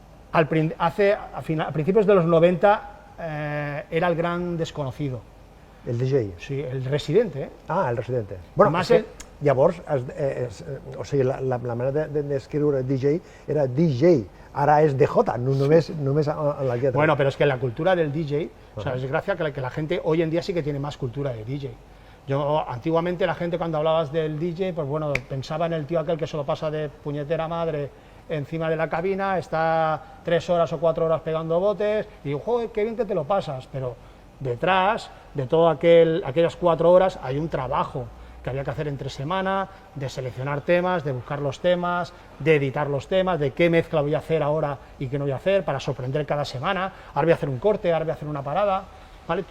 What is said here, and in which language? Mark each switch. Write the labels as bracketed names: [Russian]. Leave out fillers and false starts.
[Spanish] A principios de los 90 era el gran desconocido. El DJ? Sí, el residente. Ah, el residente. Bueno, Además, [Catalan] llavors, o sigui, la manera d'escriure DJ era DJ, ara és DJ, només en la lletra. [Spanish] Bueno, pero es que la cultura del DJ, o sea, es gracia que la gente hoy en día sí que tiene más cultura de DJ. Antiguamente la gente cuando hablabas del DJ, pues bueno, pensaba en el tío aquel que se lo pasa de puñetera madre encima de la cabina, está 3 horas o 4 horas pegando botes, y digo, joder, qué bien que te lo pasas, pero detrás de todas aquellas 4 horas hay un trabajo que había que hacer entre semana, de seleccionar temas, de buscar los temas, de editar los temas, de qué mezcla voy a hacer ahora y qué no voy a hacer, para sorprender cada semana, ahora voy a hacer un corte, ahora voy a hacer una parada, ¿vale?